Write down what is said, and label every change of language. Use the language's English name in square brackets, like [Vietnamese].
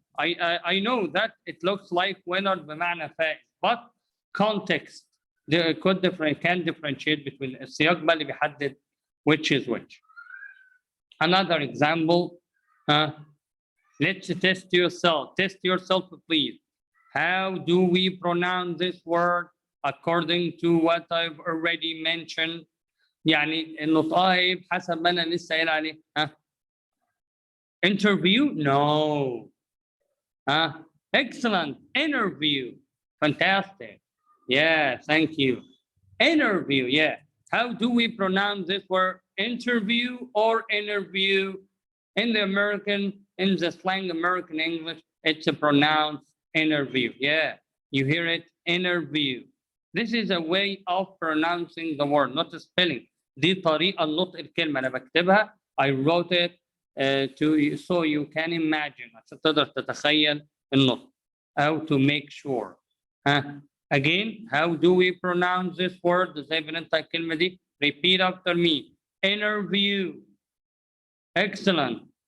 [English] I know that it looks like winter [Arabic] بمعنى فائت, [English] but context can differentiate between [Arabic] السياق بقى اللي بيحدد [English] which is which. Another example. Let's test yourself. Test yourself, please. How do we pronounce this word according to what I've already mentioned? [Arabic] يعني النطقها ايه بحسب ما انا لسه قايل عليه؟ Interview? [English] No. Excellent. Interview. Fantastic. Yeah, thank you. Interview, yeah. How do we pronounce this word? Interview or interview? In the American, in the slang American English, it's a pronounced interview. Yeah, you hear it, interview. This is a way of pronouncing the word, not a spelling. [Arabic] دي طريقة نطق الكلمة أنا بكتبها. [English] I wrote it so you can imagine [Arabic] عشان تقدر تتخيل النطق. [English] How to make sure. Again, how do we pronounce this word? [Arabic] زي بننطق الكلمة دي. [English] Repeat after me. Interview. Excellent.